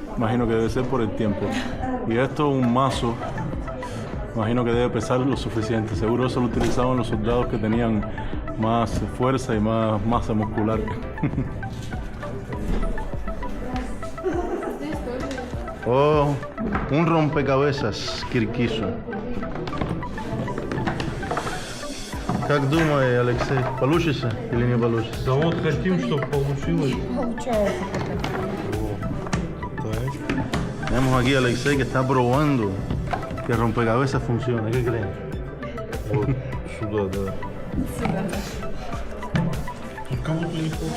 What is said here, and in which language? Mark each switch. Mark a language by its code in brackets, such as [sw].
[es] Imagino que debe ser por el tiempo. Y esto, un mazo, imagino que debe pesar lo suficiente. Seguro eso lo utilizaban los soldados que tenían más fuerza y más masa muscular. Oh, un rompecabezas киркису. [ru] Как думаешь, Алексей, получится или не получится? Да вот хотим, чтобы получилось. Получается пока. [es] Tenemos aquí a Alexei que está probando que el rompecabezas funciona. ¿Qué creen? [ru] Вот сюда, да. Тут кому-то не хватает.